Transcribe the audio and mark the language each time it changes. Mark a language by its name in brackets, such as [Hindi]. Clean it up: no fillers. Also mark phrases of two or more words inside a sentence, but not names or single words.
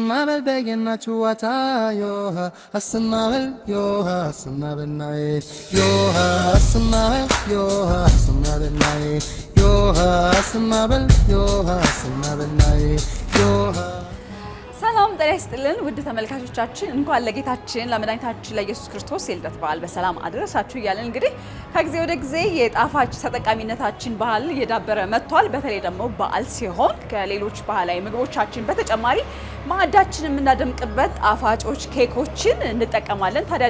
[Amharic] Asmabel begin chwata yoha asmabel yoha asmabel nai yoha asmabel nai yoha asmabel nai yoha ሰላም ጤና ይስጥልን ውድ ተመልካቾቻችን እንኳን ለጌታችን ለመድኃኒታችን ለኢየሱስ ክርስቶስ የልደት በዓል በሰላም አደረሳችሁ እያልን እንግዲህ ከጊዜ ወደ ጊዜ የጣፋጭ ተጠቃሚነታችን ባህል እየዳበረ መጥቷል። በተለይ ደግሞ በዓል ሲሆን ከሌሎች ባህላዊ ምግቦቻችን በተጨማሪ ማዕዳችንን የምናደምቅበት ጣፋጮች ኬኮችን እንጠቀማለን። ታዲያ